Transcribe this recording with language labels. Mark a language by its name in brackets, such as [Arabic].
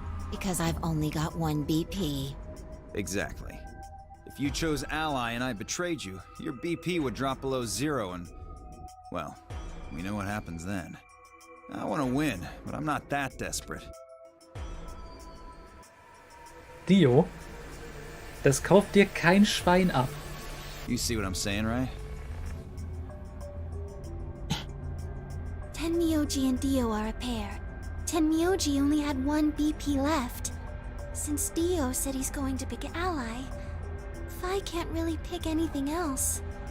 [English] Because I've only got one BP. Exactly. If you chose Ally and I betrayed you, your BP would drop below 0 and... well, we know what happens then. I want to win, but I'm not that desperate. [German] Dio, das kauft dir kein Schwein ab. [English] You see what I'm saying, right? Tenmyoji and Dio are a pair. Tenmyoji only had one BP left. Since Dio said he's going to pick Ally, Phi can't really pick anything else.